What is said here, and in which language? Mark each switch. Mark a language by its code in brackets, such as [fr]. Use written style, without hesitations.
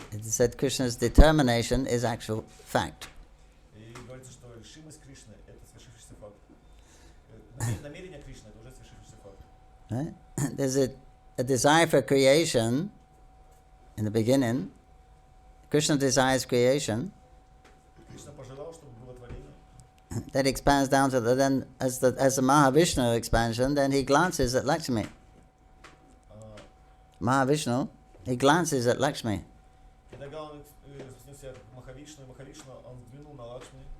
[en] said Krishna's determination is actual fact. [ru] И говорится, что решимость Кришны – это свершившийся факт. Намерение Кришны – это уже свершившийся факт. [en] Right? There's a desire for creation in the beginning. Krishna desires creation. [ru] Кришна пожелал, чтобы было творение. [en] That expands down to then as the Mahavishnu expansion, then he glances at Lakshmi. Mahavishnu, he glances at Lakshmi. [ru] Когда он спустился к Махавишну, он взглянул на Лакшми.